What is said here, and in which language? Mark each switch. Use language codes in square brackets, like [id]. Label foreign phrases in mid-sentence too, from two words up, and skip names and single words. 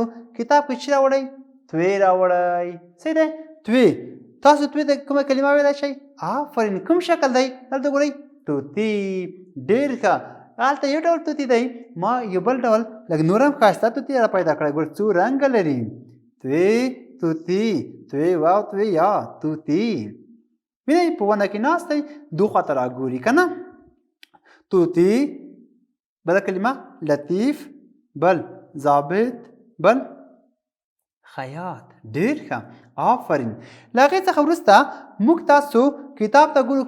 [ps] کتاب کې چې راوړی؟ توی راوړی. صحیح دی؟ توی. تاسو توی ته کومه کلمه ویلی شئ؟ آفرین. کوم شکل دی؟ دلته ګورئ، طوطي. ډېر ښه. هلته یو ډول طوطي دی، ما یو بل ډول لږ نور هم ښایسته طوطي را پیدا کړی. ګورئ څو رنګه لري. توی، طوطي، توی واو، توی یا، طوطي. وینئ په ونه کې ناست دی، دو خواته راګوري، که نه؟ طوطي. بله کلمه لطیف، بل ضابط، بل خیاط. ډېر ښه. آفرین. له هغې څخه وروسته موږ تاسو کتاب ته ګورو.